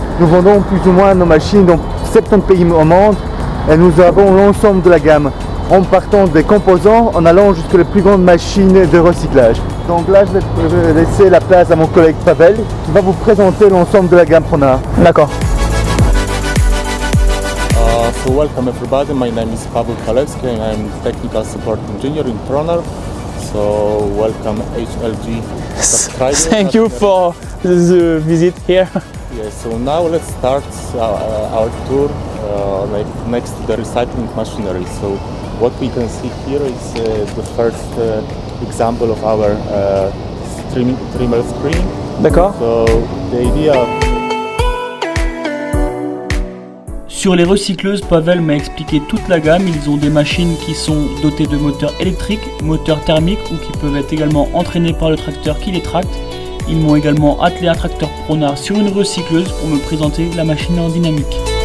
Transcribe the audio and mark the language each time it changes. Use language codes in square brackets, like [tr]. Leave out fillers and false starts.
[fr] Nous vendons plus ou moins nos machines dans 70 pays au monde et nous avons l'ensemble de la gamme, en partant des composants en allant jusqu'aux plus grandes machines de recyclage. Donc là, je vais laisser la place à mon collègue Pavel qui va vous présenter l'ensemble de la gamme Pronard. D'accord. [en] So welcome everybody, my name is Paweł Kalewski and I'm technical support engineer in Pronard. So welcome HLG subscribers. Thank you for the visit here. Yeah, so now let's start our tour next to the recycling machinery. So what we can see here is the first example of our trimmer screen. [fr] D'accord. [en] So the idea of [fr] Sur les recycleuses, Pavel m'a expliqué toute la gamme. Ils ont des machines qui sont dotées de moteurs électriques, moteurs thermiques ou qui peuvent être également entraînés par le tracteur qui les tracte. Ils m'ont également attelé un tracteur Pronard sur une recycleuse pour me présenter la machine en dynamique.